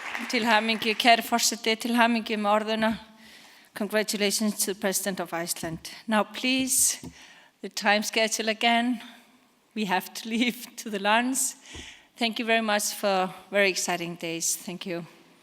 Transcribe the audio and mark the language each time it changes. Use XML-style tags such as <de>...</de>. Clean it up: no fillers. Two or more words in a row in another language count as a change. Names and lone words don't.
<is>Til hamingju, kære forseti, til hamingju med orðuna.</is> <en>Congratulations to the President of Iceland. Now please, the time schedule again. We have to leave to the lunch. Thank you very much for very exciting days. Thank you.</en>